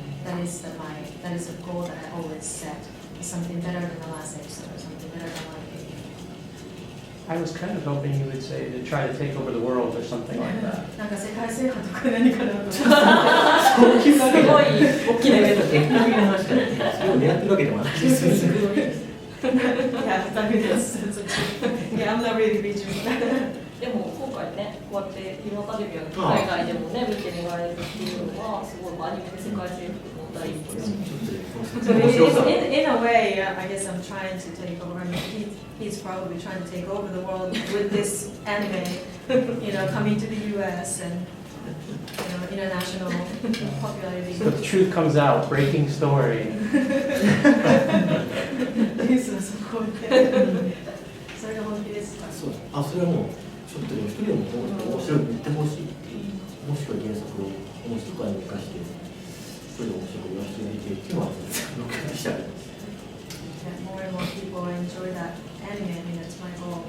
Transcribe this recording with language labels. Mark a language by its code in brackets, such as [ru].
[en] That is a goal that I always set. Something better than the last episode, or something better than one day. I was kind of hoping you would say to try to take over the world or something like that. [ja] なんか世界制覇とか何かなと思って。すごい大きな夢だ的な話だね。それを狙ってるわけでもないですよね。 [en] Yeah, that's yeah, I'm not really reaching for that. [ja] でも今回ね、こうやってフィルムアカデミアが海外でもね、見てもらえるっていうのは、すごいアニメで世界征服の第一歩ですね。 [en] So in a way, I guess I'm trying to take over. I mean, he's probably trying to take over the world with this anime, coming to the U.S. and international popularity. So the truth comes out, breaking story. [ja] そこでそれが本気ですか？そうだ。それはもうちょっとでも一人でも面白い言ってほしいっていう、面白い原作を面白くアニメ化して、一人で面白く言わせてやりたいっていうのは僕がしたいです。 [en] That more and more people enjoy that anime. I mean, that's my goal.